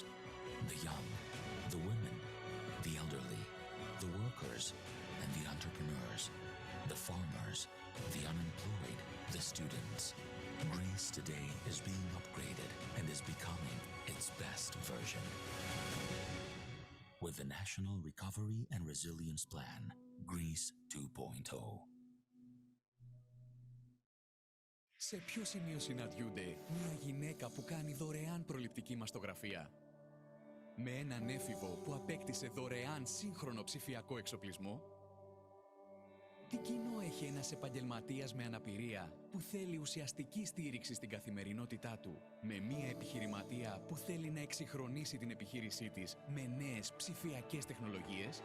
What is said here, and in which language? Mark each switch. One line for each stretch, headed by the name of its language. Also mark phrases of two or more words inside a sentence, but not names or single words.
English: The young, the women, the elderly, the workers, and the entrepreneurs, the farmers, the unemployed, the students. Greece today is being upgraded and is becoming its best version. With the National Recovery and Resilience Plan, Greece 2.0.
Greek: Σε ποιο σημείο συναντιούνται μια γυναίκα που κάνει δωρεάν προληπτική μαστογραφία με έναν έφηβο που απέκτησε δωρεάν σύγχρονο ψηφιακό εξοπλισμό? Τι κοινό έχει ένας επαγγελματίας με αναπηρία που θέλει ουσιαστική στήριξη στην καθημερινότητά του με μία επιχειρηματία που θέλει να εξυγχρονίσει την επιχείρησή της με νέες ψηφιακές τεχνολογίες?